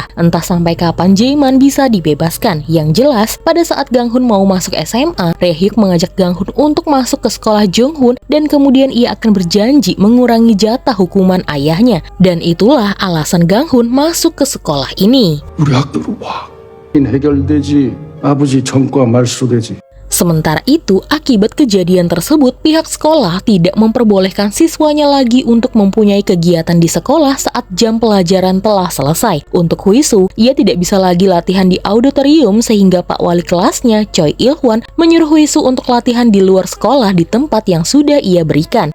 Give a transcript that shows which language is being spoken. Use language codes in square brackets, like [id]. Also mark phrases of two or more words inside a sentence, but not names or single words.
[id] Entah sampai kapan Jae-man bisa dibebaskan. Yang jelas, pada saat Gang-hun mau masuk SMA, Rae-hyuk mengajak Gang-hun untuk masuk ke sekolah Jong-hun dan kemudian ia akan berjanji mengurangi jatah hukuman ayahnya. Dan itulah alasan Gang-hun masuk ke sekolah ini. [ko] 우리 학교로 와. 해결되지. 아버지 전과 말소 되지. [id] Sementara itu, akibat kejadian tersebut, pihak sekolah tidak memperbolehkan siswanya lagi untuk mempunyai kegiatan di sekolah saat jam pelajaran telah selesai. Untuk Huisu, ia tidak bisa lagi latihan di auditorium sehingga Pak Wali kelasnya, Choi Il-hwan, menyuruh Huisu untuk latihan di luar sekolah di tempat yang sudah ia berikan.